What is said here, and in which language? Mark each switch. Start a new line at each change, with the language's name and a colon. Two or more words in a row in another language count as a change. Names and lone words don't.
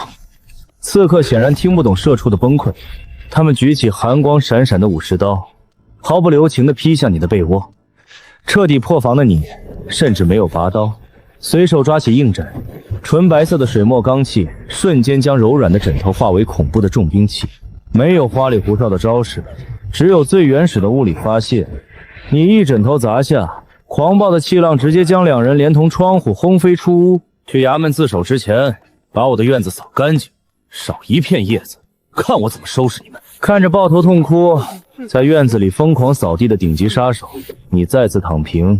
Chinese: 刺客顯然聽不懂社畜的崩潰，他們舉起寒光閃閃的武士刀，毫不留情地劈向你的被窩。徹底破防的你甚至沒有拔刀，隨手抓起硬枕，純白色的水墨罡氣瞬間將柔軟的枕頭化為恐怖的重兵器。沒有花裡胡哨的招式，只有最原始的物理發洩。你一枕頭砸下，狂暴的氣浪直接將兩人連同窗戶轟飛出屋。去衙門自首之前，把我的院子掃乾淨，少一片葉子，看我怎麼收拾你們。看着抱頭痛哭，在院子裡瘋狂掃地的頂級殺手，你再次躺平。